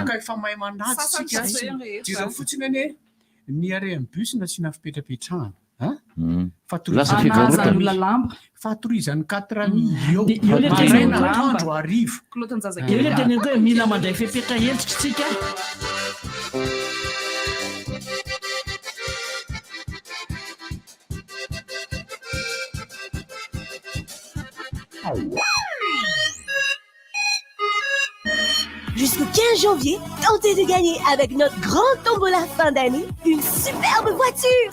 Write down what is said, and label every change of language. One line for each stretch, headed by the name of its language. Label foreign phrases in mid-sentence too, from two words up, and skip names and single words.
Malagasy: efa mahay mandatsika jira fotsiny ane ny arean'ny bus nasiana fipetrapetrahana fatorizan'ny 4 million arivo le teny hoe mila mandray fepetra hentsikitsika
French: Jusqu'au 15 janvier, tentez de gagner avec notre grande tombola fin d'année une superbe voiture.